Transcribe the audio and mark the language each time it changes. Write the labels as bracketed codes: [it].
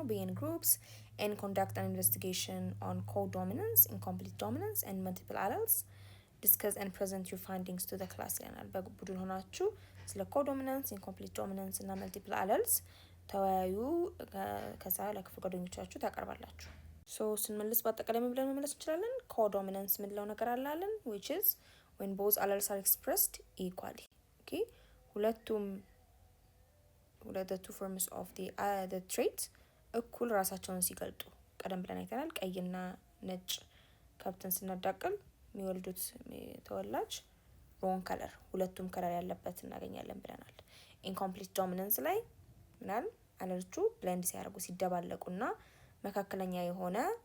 [en] Be in groups and conduct an investigation on codominance, incomplete dominance and multiple alleles. Discuss and present your findings to the class [am] ይለናል። በቡድን ሆናችሁ ስለ codominance, incomplete dominance እና multiple alleles ተወያዩ። ከዛ ለክፍል ጓደኞቻችሁ ታቀርባላችሁ። ሶ ስንመልስ በአጠቃላይ ምን ብለን መመለስ እንችላለን? [en] codominance [am] ምንለው ነገር አላለን [en] which is when both alleles are expressed equally. [am] okay ሁለቱም [en] the two forms of the trait [am] እኩል ራሳቸውን ሲገልጡ ቀደም ብለን አይተናል። ቀይና ነጭ ከብትን ስናዳቅል የሚወልዱት ተወላጅ ሮን ከለር ሁለቱም ከለር ያለበት እናገኛለን ብለናል። ኢንኮምፕሊት ዶሚናንስ ላይ ምናል አለርቹ ብሌንድ ሲያደርጉ ሲደባለቁና መካከለኛ የሆነ